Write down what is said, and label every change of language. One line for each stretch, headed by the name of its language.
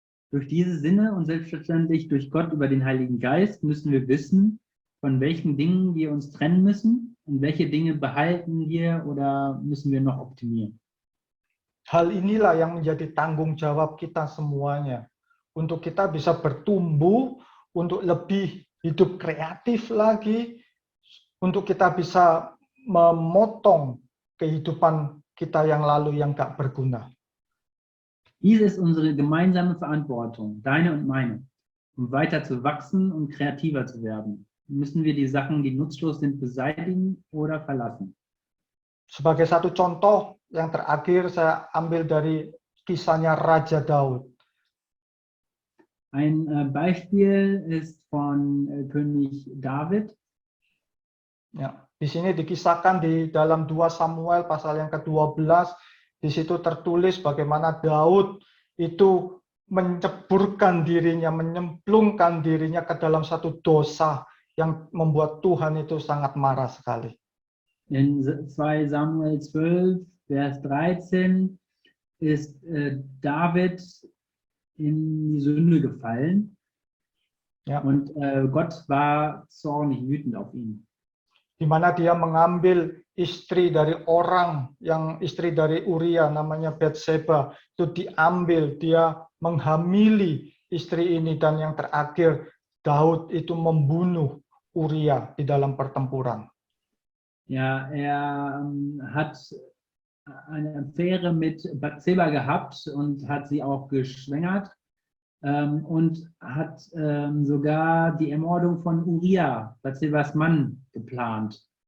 German: Durch diese Sinne und selbstverständlich durch Gott über den Heiligen Geist müssen wir wissen, von welchen Dingen wir uns trennen müssen und welche Dinge behalten wir oder müssen wir noch optimieren.
Indonesian: Hal inilah yang menjadi tanggung jawab kita semuanya, untuk kita bisa bertumbuh, untuk lebih hidup kreatif lagi, untuk kita bisa memotong kehidupan kita yang lalu yang gak berguna.
German: Dies ist unsere gemeinsame Verantwortung, deine und meine. Um weiter zu wachsen und kreativer zu werden, müssen wir die Sachen, die nutzlos sind, beseitigen oder verlassen.
Indonesian: Sebagai satu contoh yang terakhir saya ambil dari kisahnya Raja Daud.
German: Ein Beispiel ist von König David.
Indonesian: Ya, di sini dikisahkan di dalam 2 Samuel pasal yang ke-12, di situ tertulis bagaimana Daud itu menceburkan dirinya, menyemplungkan dirinya ke dalam satu dosa yang membuat Tuhan itu sangat marah sekali.
German: In 2 Samuel 12, Vers 13 ist David in die Sünde gefallen. Ja. Und Gott war zornig, wütend auf ihn.
Indonesian: Di mana dia mengambil istri dari orang, yang istri dari Uria namanya Batseba, itu diambil, dia menghamili istri ini, dan yang terakhir Daud itu membunuh Uria di dalam pertempuran.
German: Ja, er hat eine Affäre mit Batseba gehabt und hat sie auch geschwängert und hat sogar die Ermordung von Uria, Batsebas Mann, geplant.